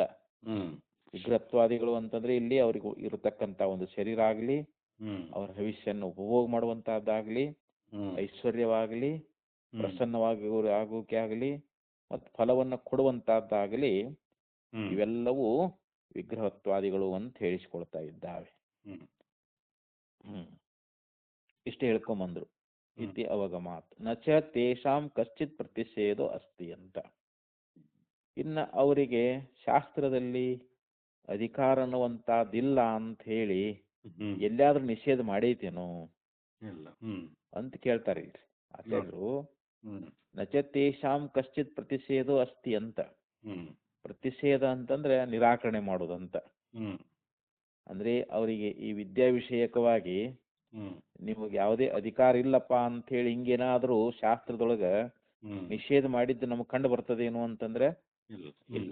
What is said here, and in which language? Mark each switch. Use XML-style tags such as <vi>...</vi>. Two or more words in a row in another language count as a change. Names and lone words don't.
<kn>ವಿಗ್ರಹತ್ವಾದಿಗಳು ಅಂತಂದ್ರೆ ಇಲ್ಲಿ ಅವ್ರಿಗೆ ಇರತಕ್ಕಂತ ಒಂದು ಶರೀರ ಆಗ್ಲಿ, ಅವ್ರ ಭವಿಷ್ಯವನ್ನು ಉಪಭೋಗ ಮಾಡುವಂತಹದ್ದಾಗ್ಲಿ, ಐಶ್ವರ್ಯವಾಗ್ಲಿ, ಆಗೋಕೆ ಆಗ್ಲಿ, ಮತ್ತು ಫಲವನ್ನ ಕೊಡುವಂತಹದ್ದಾಗಲಿ, ಇವೆಲ್ಲವೂ ವಿಗ್ರಹತ್ವಾದಿಗಳು ಅಂತ ಹೇಳಿಸ್ಕೊಳ್ತಾ ಇದ್ದಾವೆ. ಇಷ್ಟೇ ಹೇಳ್ಕೊಂಬಂದ್ರು.</kn> <sa>ಇತಿ ಅವಗಮಾತ್ ನಚ ತೇಷಾಂ ಕಶ್ಚಿತ್ ಪ್ರತಿಷೇಧೋ ಅಸ್ತಿ ಅಂತ.</sa> <kn>ಇನ್ನ ಅವರಿಗೆ ಶಾಸ್ತ್ರದಲ್ಲಿ ಅಧಿಕಾರ ಅನ್ನುವಂತಹದ್ದಿಲ್ಲ ಅಂತ ಹೇಳಿ ಎಲ್ಲಾದ್ರೂ ನಿಷೇಧ ಮಾಡೈತೇನೋ ಅಂತ ಕೇಳ್ತಾರೆ ಆಚಾರ್ಯರು.</kn> <sa>ನಚ ತೇಷಾಂ ಕಶ್ಚಿತ್ ಪ್ರತಿಷೇಧೋ ಅಸ್ತಿ ಅಂತ.</sa> <kn>ಪ್ರತಿಷೇಧ ಅಂತಂದ್ರೆ ನಿರಾಕರಣೆ ಮಾಡೋದಂತ. ಅಂದ್ರೆ ಅವರಿಗೆ ಈ ವಿದ್ಯಾ ವಿಷಯಕವಾಗಿ ನಿಮಗೆ ಯಾವುದೇ ಅಧಿಕಾರ ಇಲ್ಲಪ್ಪ ಅಂತ ಹೇಳಿ ಹಿಂಗೇನಾದ್ರೂ ಶಾಸ್ತ್ರದೊಳಗ ನಿಷೇಧ ಮಾಡಿದ್ದು ನಮಗ್ ಕಂಡು ಬರ್ತದೇನು ಅಂತಂದ್ರೆ ಇಲ್ಲ.</kn>